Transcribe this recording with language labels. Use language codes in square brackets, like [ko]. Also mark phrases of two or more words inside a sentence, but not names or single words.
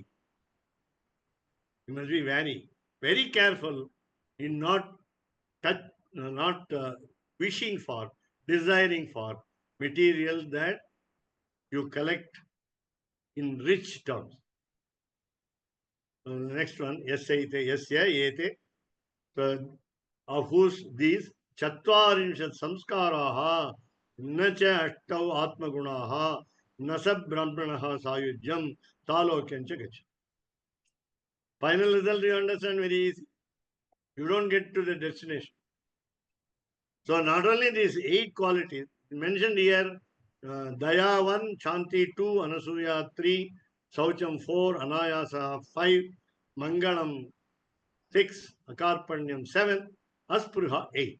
[en] You must be very, very careful in not wishing for, desiring for material that you collect in rich terms. So the next one, [sa] yasya ete. [en] So of whose these [sa] Chatvarinshad Samskaraha Nacha Ashtau Atmagunaha Nasab Brahmanaha Sayujyam Talokyancha Gacha. [en] Final result you understand very easy. You don't get to the destination. So not only these 8 qualities mentioned here, [sa] Daya 1, Shanti 2, Anasuya 3, Saucham 4, Anayasa 5, Mangalam 6, Akarpanyam 7, Aspruha 8.